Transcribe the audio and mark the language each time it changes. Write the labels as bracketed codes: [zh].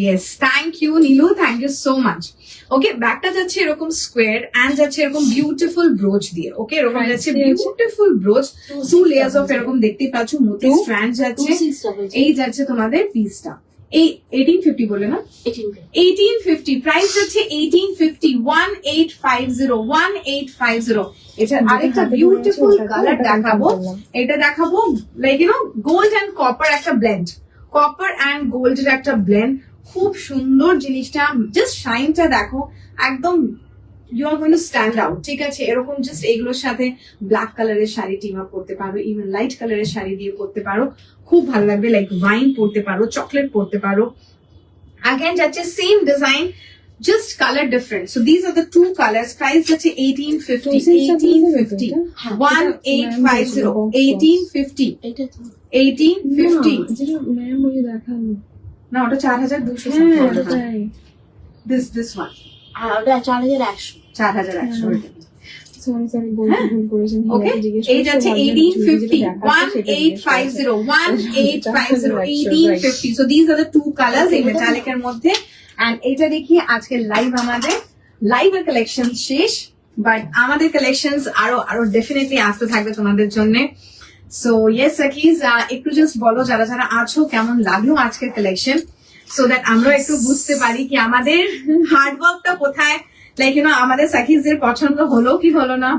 [en] Yes, thank you Nilu, thank you so much. [bn] Okay, ব্যাকটা যাচ্ছে এরকম square and যাচ্ছে এরকম বিউটিফুল ব্রোচ দিয়ে। ওকে, এরকম [en] Price [bn] যাচ্ছে দিয়ে আছে? বিউটিফুল ব্রোচ, 2 লেয়ার্স অফ এরকম দেখতে পাচ্ছ মোতি স্ট্র্যান্ড যাচ্ছে। 2600 এই যাচ্ছে তোমাদের পিসটা, এই 1850 বলে না, 18 1850 প্রাইস যাচ্ছে 1850, 1850। এটা আরেকটা বিউটিফুল কালার দেখাবো, এটা দেখাবো [en] like you know [bn] gold and copper একটা ব্লেন্ড, কপার এন্ড গোল্ডের একটা ব্লেন্ড। খুব সুন্দর জিনিসটা, জাস্ট শাইনটা দেখো, একদম [en] You are going to stand out. [bn] ঠিক আছে, এরকম জাস্ট এগুলোর সাথে ব্ল্যাক কালারের শাড়ি টিম আপ করতে পারো, ইভেন লাইট কালারের শাড়ি দিয়ে করতে পারো, খুব ভালো লাগবে। লাইক ওয়াইন পরতে পারো, চকলেট পরতে পারো। [en] Again [bn] যাচ্ছে [en] Same design, just color different. So these are the 2 colors. Price [bn] যাচ্ছে [en] 1850, 1850, 1850, 1850, [bn] এটা তো 1850। যেটা ম্যাম ওই দেখালো, না ওটা 4200 হ্যাঁ [en] something. [bn] ওটাই। [en] This one [bn] আর ওটা 4100 4100। সরি ভুল করেছেন। Okay, এই যাচ্ছে 1850, 1850, 1850, 1850. [en] So these are the 2 colors [bn] এই [en] metallic [bn] এর মধ্যে। And এটা দেখি আজকে লাইভ, আমাদের লাইভের কালেকশন শেষ, বাট আমাদের কালেকশনস আরো ডেফিনেটলি আসতে থাকবে তোমাদের জন্য। সো ইয়েস সাকিজ, একটু জাস্ট বলো যারা যারা আছো কেমন লাগলো আজকের কালেকশন, [en] so that [bn] আমরা একটু বুঝতে পারি কি আমাদের হার্ডওয়ার্কটা কোথায়, [en] like you know [bn] আমাদের সাকিজদের পছন্দ হলো কি হলো না।